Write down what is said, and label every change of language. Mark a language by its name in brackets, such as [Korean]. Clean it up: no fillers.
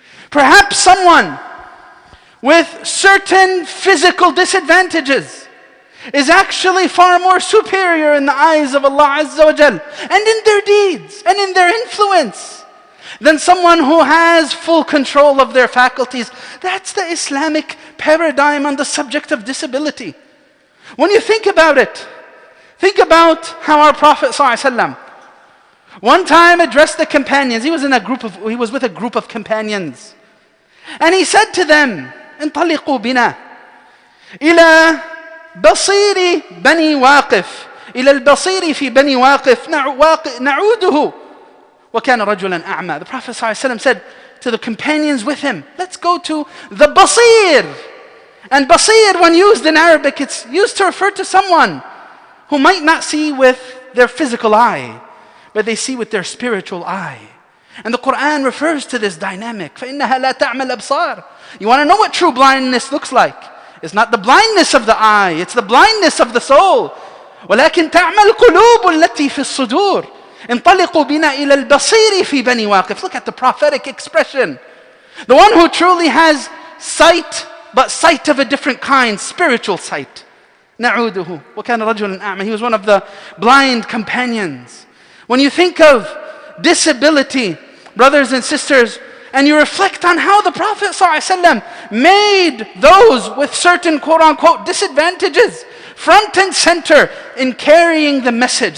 [English] Perhaps someone with certain physical disadvantages is actually far more superior in the eyes of Allah Azza wa Jal and in their deeds and in their influence than someone who has full control of their faculties. That's the Islamic paradigm on the subject of disability. When you think about it, think about how our Prophet ﷺ one time addressed the companions. He was with a group of companions. And he said to them, [Arabic] انطلقوا بنا إلى بصير بني واقف إلى البصير في بني واقف نعوده وكان رجلا أعمى. [English] The Prophet ﷺ said to the companions with him, let's go to the basir. And basir, when used in Arabic, it's used to refer to someone who might not see with their physical eye, but they see with their spiritual eye. And the Quran refers to this dynamic. [Arabic] فَإِنَّهَا لَا تَعْمَى الْأَبْصَارِ. [English] You want to know what true blindness looks like? It's not the blindness of the eye, it's the blindness of the soul. [Arabic] وَلَكِنْ تَعْمَى الْقُلُوبُ الَّتِي فِي الصُّدُورِ انطلقوا بنا إلى البصير في بني واقف. [English] Look at the prophetic expression. The one who truly has sight, but sight of a different kind, spiritual sight. [Arabic] نعوده وكان رجلا أعمى. [English] He was one of the blind companions. When you think of disability, brothers and sisters, and you reflect on how the Prophet ﷺ made those with certain quote-unquote disadvantages front and center in carrying the message.